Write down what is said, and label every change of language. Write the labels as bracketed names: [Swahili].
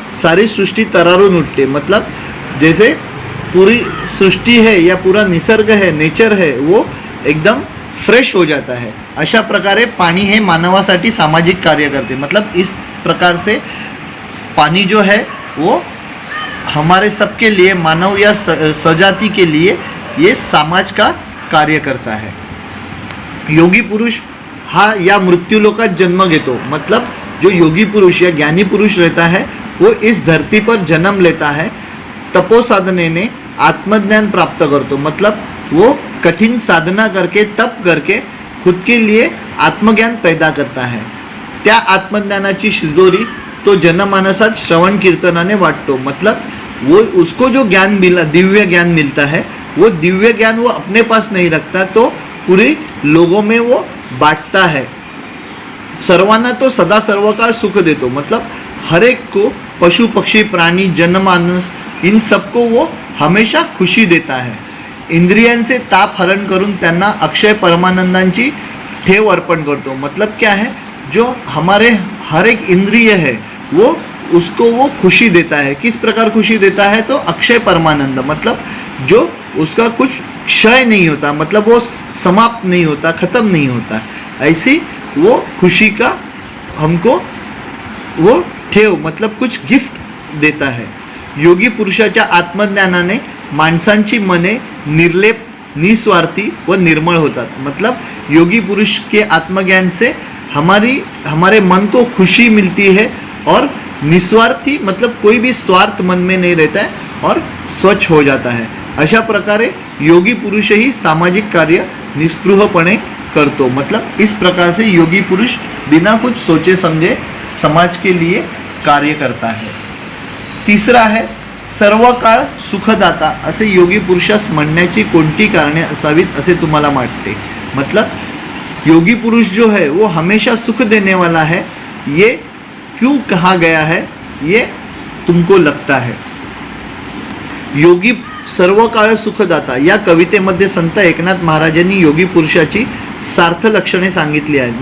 [Marathi] सारी सृष्टि तरारून उठते, [Hindi] मतलब जैसे पूरी सृष्टि है या पूरा निसर्ग है, नेचर है, वो एकदम फ्रेश हो जाता है। [Marathi] अशा प्रकारे पानी हे मानवासाठी सामाजिक कार्य करते। [Hindi] मतलब इस प्रकार से पानी जो है वो हमारे सबके लिए, मानव या सजाति के लिए ये समाज का कार्य करता है। [Marathi] योगी पुरुष हा या मृत्यूलोकात जन्म घेतो। [Hindi] मतलब जो योगी पुरुष या ज्ञानी पुरुष रहता है वो इस धरती पर जन्म लेता है, [Marathi] तपो साधने ने आत्मज्ञान प्राप्त करतो। [Hindi] मतलब वो कठिन साधना करके तप करके खुद के लिए आत्मज्ञान पैदा करता है। [Marathi] त्या आत्मज्ञानाची शिजोरी तो जनमानसात श्रवण कीर्तनाने वाटतो। [Hindi] मतलब वो उसको जो ज्ञान मिला, दिव्य ज्ञान मिलता है, वो दिव्य ज्ञान वो अपने पास नहीं रखता, तो पूरे लोगों में वो बांटता है। [Marathi] सर्वांना तो सदा सर्वकाळ सुख देतो। [Hindi] मतलब हर एक को, पशु पक्षी प्राणी जनमानस, इन सबको वो हमेशा खुशी देता है। [Marathi] इंद्रियांचे ताप हरण करून त्यांना अक्षय परमानंदांची ठेव अर्पण करतो। [Hindi] मतलब क्या है, जो हमारे हर एक इंद्रिय है वो उसको वो खुशी देता है। किस प्रकार खुशी देता है, तो अक्षय परमानंद, मतलब जो उसका कुछ क्षय नहीं होता, मतलब वो समाप्त नहीं होता, ख़त्म नहीं होता, ऐसी वो खुशी का हमको वो ठेव मतलब कुछ गिफ्ट देता है। [Marathi] योगी पुरुषाच्या आत्मज्ञानाने माणसांची मने निर्लेप, निस्वार्थी व निर्मल होतात। [Hindi] मतलब योगी पुरुष के आत्मज्ञान से हमारे मन को खुशी मिलती है और निस्वार्थी मतलब कोई भी स्वार्थ मन में नहीं रहता है और स्वच्छ हो जाता है। [Marathi] अशा प्रकारे योगी पुरुष ही सामाजिक कार्य निस्पृहपणे करतो। [Hindi] मतलब इस प्रकार से योगी पुरुष बिना कुछ सोचे समझे समाज के लिए कार्य करता है। तीसरा है [Marathi] सर्व काळ सुखदाता असे योगी पुरुषास म्हणण्याची कोणती कारणे असावीत असे तुम्हाला वाटते। [Hindi] मतलब योगी पुरुष जो है वो हमेशा सुख देने वाला है, ये क्यों कहा गया है, ये तुमको लगता है। [Marathi] योगी सर्व काळ सुखदाता या कवितेमध्ये संत एकनाथ महाराजांनी योगी पुरुषाची सार्थ लक्षणे सांगितली आहेत।